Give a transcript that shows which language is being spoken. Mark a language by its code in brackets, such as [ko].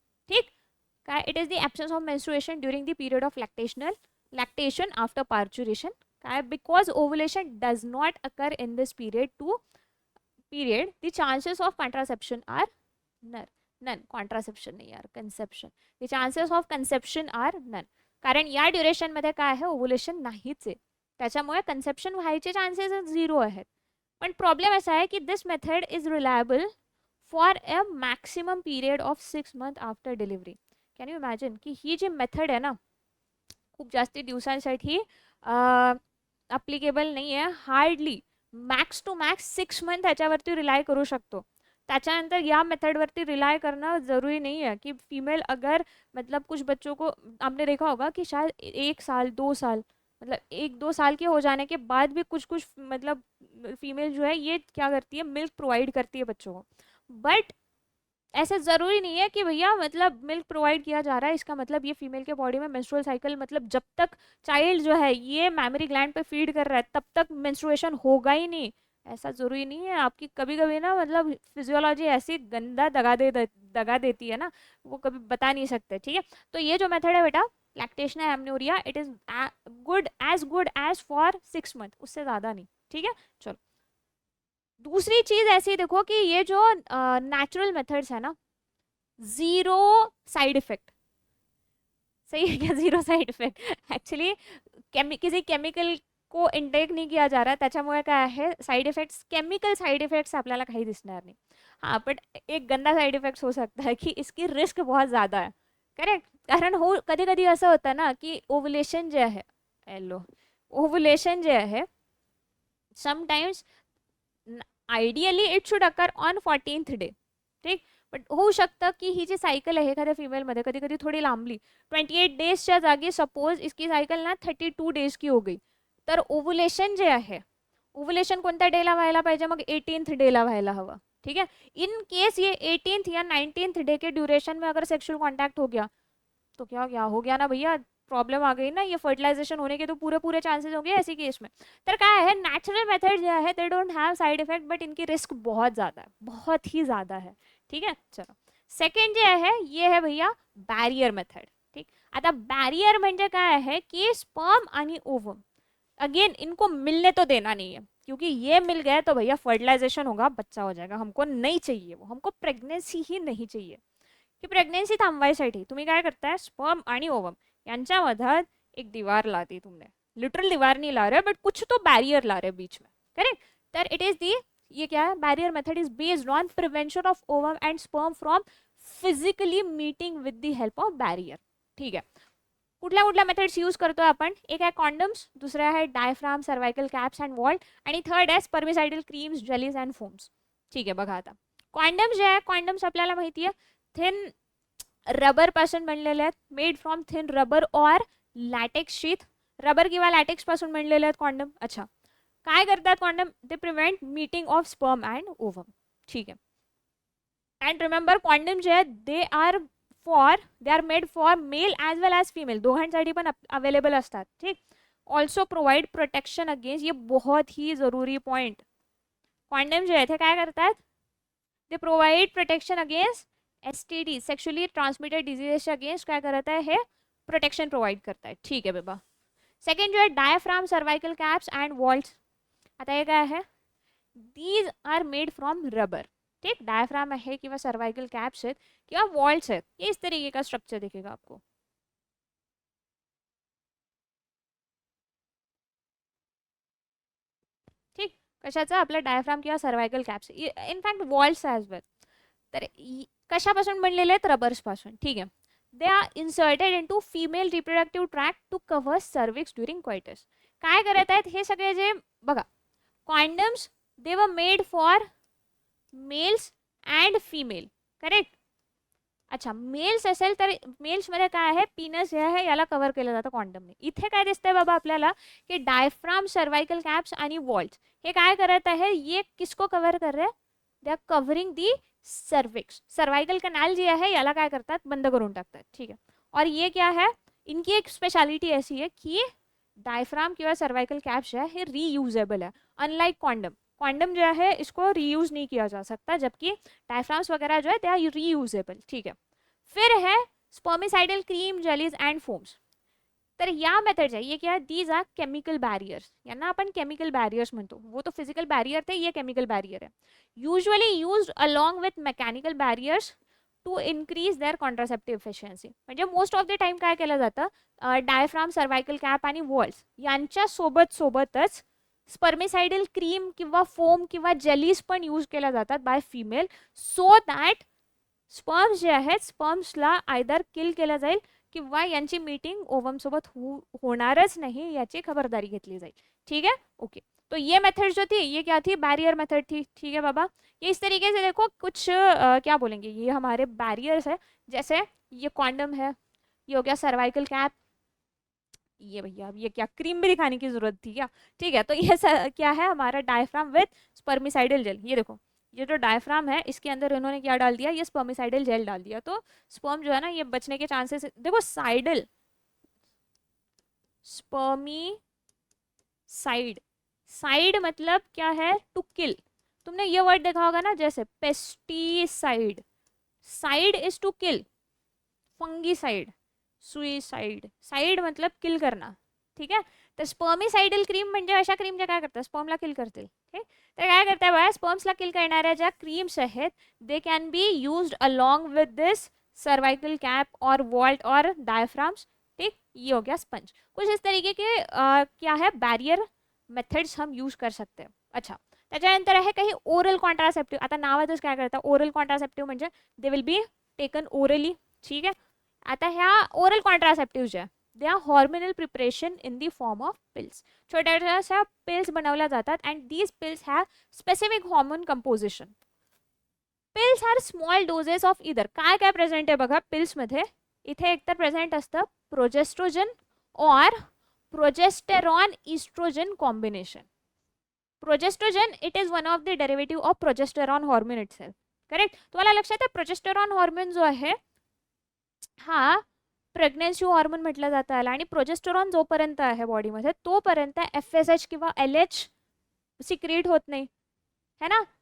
[en] ठीक काय, it is the absence of menstruation during the period of lactation after parturition. [mr] काय, [en] Because ovulation does not occur in this period, the chances of contraception are none. [mr] Contraception नाही यार, conception. [en] the chances of conception are none. [mr] कारण या ड्युरेशनमध्ये काय आहे, ovulation नाहीच आहे, त्याच्यामुळे कन्सेप्शन व्हायचे चान्सेस 0 आहेत. पण प्रॉब्लेम असा आहे की [en] This method is reliable for a maximum period of 6 months after delivery. Can you imagine [mr] की ही जी मेथड आहे ना, खूप जास्ती दिवसांसाठी अप्लिकेबल नाही आहे. Hardly max to max 6 months त्याच्यावरती रिलाय करू शकतो. त्याच्यानंतर या मेथडवरती [hi] रिलाय करना ज़रूरी नहीं है कि फीमेल अगर मतलब कुछ बच्चों को आपने देखा होगा कि शायद 1 साल 2 साल मतलब 1-2 साल के हो जाने के बाद भी कुछ कुछ मतलब फीमेल जो है ये क्या करती है, मिल्क प्रोवाइड करती है बच्चों को. बट ऐसा ज़रूरी नहीं है कि भैया मतलब मिल्क प्रोवाइड किया जा रहा है इसका मतलब ये फीमेल के बॉडी में मेंस्ट्रुअल साइकिल मतलब जब तक चाइल्ड जो है ये मैमरी ग्लैंड पे फीड कर रहा है तब तक मेंस्ट्रुएशन होगा ही नहीं. ऐसा ज़रूरी नहीं है. आपकी कभी कभी ना मतलब फिजियोलॉजी ऐसी गंदा दगा देती है ना, वो कभी बता नहीं सकते. ठीक है, तो ये जो मेथड है बेटा lactational amenorrhoea, [en] it is good as for 6 months, [hi] उससे ज़्यादा नहीं. ठीक है, चलो दूसरी चीज़ ऐसी देखो कि ये जो नेचुरल मेथड्स है ना, 0 साइड इफेक्ट. सही है क्या, 0 साइड इफेक्ट. ॲक्च्युली किसी केमिकल को इंटेक नहीं किया जा रहा है, [mr] त्याच्यामुळे काय आहे side effects, chemical side effects आपल्याला काही दिसणार नहीं. [hi] हाँ, बट एक गंदा साइड इफेक्ट्स हो सकता है कि इसकी रिस्क बहुत ज़्यादा है, करेक्ट. [mr] कारण हो कधी कधी असं होतं ना की ओव्हुलेशन जे आहे, ओव्हुलेशन जे आहे [en] Sometimes ideally it should occur on 14th day. [mr] ठीक, बट होऊ शकतं की ही जी सायकल आहे एखाद्या फिमेलमध्ये कधी कधी थोडी लांबली, 28 डेजच्या जागी [hi] सपोज इसकी सायकल ना 32 डेज की हो गई, [mr] तर ओव्हुलेशन जे आहे, ओव्हुलेशन कोणत्या डेला व्हायला पाहिजे, मग 18th डेला व्हायला हवं. [hi] ठीक है, इन केस ये 18th या 19th डे के ड्यूरेशन में अगर सेक्सुअल कॉन्टैक्ट हो गया तो क्या हो गया ना भैया, प्रॉब्लम आ गई ना, ये फर्टिलाइजेशन होने के तो पूरे चांसेस हो गए ऐसी केस में. तर काय है, नेचुरल मेथड जो है [en] they don't have side effect, [hi] but इनकी रिस्क बहुत ज़्यादा है, बहुत ही ज़्यादा है. ठीक है, चलो सेकंड जे आहे ये है भैया बॅरियर मेथड. [mr] ठीक, आता बॅरियर म्हणजे काय आहे की [hi] स्पर्म आणि ओवम, अगेन इनको मिलने तो देना नहीं है, क्योंकि ये मिल गया तो भैया फर्टिलाइजेशन होगा, बच्चा हो जाएगा, हमको नहीं चाहिए वो, हमको प्रेग्नेंसी ही नहीं चाहिए. [mr] की प्रेग्नेंसी थांबवायसाठी तुम्ही काय करताय, स्पर्म आणि ओवम यांच्यामध्ये [hi] एक दीवार लाती तुमने, लिटरल दीवार नहीं ला रहे बट कुछ तो बैरियर ला रहे बीच में, करेक्ट. [en] तर it is the, ये क्या है, barrier method is based on prevention of ovum and sperm from physically meeting with the help of barrier. [mr] ठीक है, कुठल्या कुठल्या मेथड्स यूज करतोय आपण, एक आहे कॉन्डम्स, दुसरा आहे diaphragm, cervical caps and Walt, आणि थर्ड आहे spermicidal creams, jellies and foams. ठीक आहे, बघा आता कॉन्डम्स जे आहे, कॉन्डम्स आपल्याला माहिती आहे थिन रबर पासून बनलेले आहेत, [en] Made from thin rubber और latex sheath. [mr] रबर किंवा लॅटेक्स पासून बनलेले आहेत कॉन्डम. अच्छा, काय करतात कॉन्डम, ते prevent meeting of sperm and ovum. ठीक आहे, अँड रिमेंबर कॉन्डम जे आहेत [en] they are made for male as well as female, [mr] दोघांसाठी पण अवेलेबल असतात. ठीक, ऑल्सो प्रोव्हाइड प्रोटेक्शन अगेन्स्ट, ये बहुत ही ज़रूरी पॉइंट, कॉन्डम जे आहेत हे काय करतात, ते provide protection against STD, sexually transmitted डिजीजेसच्या against काय करत आहे, हे प्रोटेक्शन प्रोव्हाइड करतायत. ठीक आहे बाबा. सेकंड जो आहे diaphragm, cervical caps and vaults. आता हे काय आहे, [en] These are made from rubber. [hi] ठीक, डायफ्राम है कि सर्वाइकल कैप्स है कि वॉल्ट्स है, ये इस तरीके का स्ट्रक्चर दिखेगा आपको. [mr] कशाचं? आपलं डायफ्राम किंवा cervical caps, in fact walls as वेल. तर कशापासून बनलेले आहेत? रबर्सपासून. ठीक आहे. [en] They are inserted into female reproductive tract to cover cervix during coitus. [mr] काय करत आहेत हे सगळे जे बघा, condoms दे were made for mails and female, correct. अच्छा, मेल्स असेल तर मेल्समध्ये काय आहे? पीनस जे आहे याला कव्हर केलं जातं कॉन्डमने. इथे काय दिसतंय बाबा आपल्याला की डायफ्राम, सर्वाइकल कॅप्स आणि वॉल्स हे काय करत आहे? [hi] ये किसको कव्हर कर रहे? [en] They are covering the cervix. [mr] Cervical कनाल जी आहे याला काय करतात? बंद करून टाकतात. ठीक है. [hi] और ये क्या है? इनकी एक स्पेशालिटी ऐसी है कि डायफ्राम किंवा सर्वाइकल कैप्स जो है ये रीयूजेबल है, अनलाइक कॉन्डम. कॉन्डम जो है इसको रीयूज नहीं किया जा सकता, जबकि डायफ्राम्स वगैरह जो है दे आर रीयूजेबल. ठीक है. फिर है spermicidal cream, jellies and foams. [mr] तर या मेथड्स आहे, ये क्या है? [en] These are chemical barriers. [mr] यांना आपण केमिकल बैरियर्स म्हणतो. [hi] वो तो फिजिकल बैरियर थे, ये केमिकल बैरियर है. [en] Usually used along with mechanical barriers to increase their contraceptive efficiency. [mr] म्हणजे मोस्ट ऑफ द टाइम काय केलं जातं? डायफ्राम, सर्वाइकल कॅप आणि वॉल्स यांच्या सोबतच स्पर्मिसाइडल क्रीम किंवा फोम किंवा जेलीज पण यूज केल्या जातात bye female, so that sperms जे आहेत स्पर्म्सला आयदर किल केलं जाईल किंवा यांची मीटिंग ओवम सोबत होणारच नहीं, याची खबरदारी घेतली जाईल. [hi] ठीक है. ओके. तो ये मेथड जो थी ये क्या थी? बैरियर मेथड थी. ठीक है बाबा. ये इस तरीके से देखो कुछ क्या बोलेंगे, ये हमारे बैरियर्स है. जैसे ये कॉन्डम है, ये हो गया सर्वाइकल कैप, ये भैया अब ये क्या क्रीम भी दिखाने की जरूरत थी क्या? ठीक है. तो ये क्या है? हमारा डायफ्राम विथ स्पर्मिसाइडल जेल. ये देखो, ये जो डायफ्राम है इसके अंदर इन्होंने क्या डाल दिया? ये स्पर्मिसाइडल जेल डाल दिया. तो स्पर्म जो है ना ये बचने के चांसेस, देखो साइडल, स्पर्मी साइड, साइड मतलब क्या है? To kill. तुमने ये वर्ड देखा होगा ना, जैसे pesticide, side is to kill. Fungicide, suicide, side मतलब किल करना. [mr] ठीक आहे. तर स्पर्मिसाइडल क्रीम म्हणजे अशा क्रीम ज्या काय करतात? स्पर्मला किल करतील. ठीक. तर काय करताय बघा, स्पर्म्सला किल करणाऱ्या ज्या क्रीम्स आहेत [en] they can be used along with this [mr] cervical cap और वॉल्ट और डायफ्राम्स. ठीक. ये हो गया स्पंज. [hi] कुछ इस तरीके के क्या है बैरियर मेथड्स हम यूज कर सकते हैं. [mr] अच्छा, त्याच्यानंतर आहे काही ओरल कॉन्ट्रासेप्टिव्ह. आता नावातच काय करतात? ओरल कॉन्ट्रासेप्टिव्ह म्हणजे दे will be taken orally. ठीक आहे. आता ह्या ओरल कॉन्ट्रासेप्टिव्ह जे [en] They are hormonal preparation in the form of pills. [mr] छोट्याशा पिल्स बनवल्या जातात [en] And these pills have specific hormone composition. Pills are small doses of इधर. [mr] काय काय प्रेझेंट आहे बघा पिल्समध्ये? इथे एकतर प्रेझेंट असतं प्रोजेस्ट्रोजन और progesterone oestrogen combination. [en] Progestogen it is one of the derivative of progesterone hormone itself. Correct. [mr] तुम्हाला लक्षात आहे प्रोजेस्टेरॉन हॉर्मोन जो आहे हा प्रेग्नन्सी हॉर्मोन म्हटलं जातं याला. आणि प्रोजेस्टेरॉन जोपर्यंत आहे बॉडीमध्ये तोपर्यंत FSH किंवा LH सिक्रिएट होत नाही, है ना.